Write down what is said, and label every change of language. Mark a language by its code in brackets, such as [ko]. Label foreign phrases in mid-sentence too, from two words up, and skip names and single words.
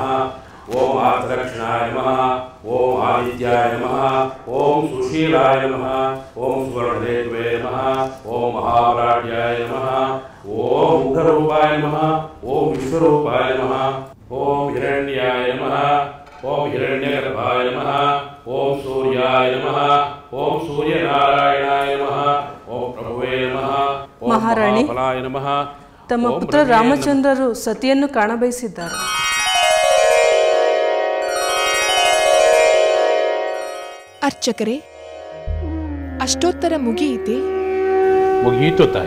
[sa] ಓಂ ಆರ್ತದಕ್ಷಿಣಾಯ ನಮಃ, ಓಂ ಆದಿತ್ಯಾಯ ನಮಃ, ಓಂ ಸುಶೀಲಾಯ ನಮಃ, ಓಂ ಸುವರ್ಣದೇವೇ ನಮಃ, ಓಂ ಮಹಾವರಾಢ್ಯಾಯ ನಮಃ, ಓಂ ಉಗ್ರರೂಪಾಯ ನಮಃ, ಓಂ ವಿಶ್ವರೂಪಾಯ ನಮಃ, ಓಂ ಹಿರಣ್ಯಾಯ ನಮಃ, ಓಂ ಹಿರಣ್ಯಗರ್ಭಾಯ ನಮಃ, ಓಂ ಸೂರ್ಯಾಯ ನಮಃ, ಓಂ ಸೂರ್ಯನಾರಾಯಣಾಯ ನಮಃ, ಓಂ ಪ್ರಭುವೇ ನಮಃ, ಓಂ [kn] ಮಹಾರಾಣಿ, [sa] ಮಹಾಫಲಾಯ ನಮಃ. [kn] ತಮ್ಮ ಪುತ್ರ ರಾಮಚಂದ್ರರು ಸತಿಯನ್ನು ಕಾಣಬಯಸಿದ್ದಾರೆ. ಅರ್ಚಕರೇ, ಅಷ್ಟೋತ್ತರ ಮುಗಿಯಿತೆ? ಮುಗಿಯಿತು ತಾಯಿ.